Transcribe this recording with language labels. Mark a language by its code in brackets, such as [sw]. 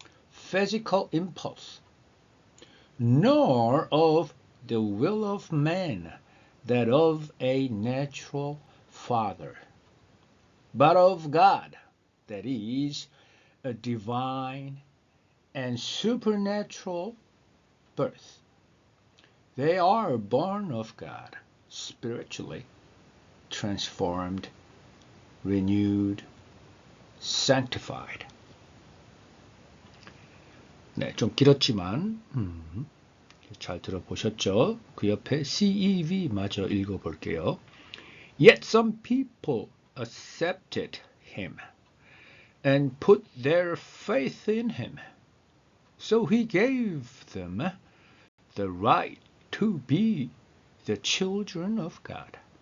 [en] physical impulse, nor of the will of man, that of a natural father, but of God, that is, a divine and supernatural birth. They are born of God, spiritually transformed, renewed, sanctified. [ko] 네, 좀 길었지만 잘 들어보셨죠? 그 옆에 CEV 마저 읽어볼게요. [en] Yet some people accepted him and put their faith in him. So he gave them the right to be the children of God.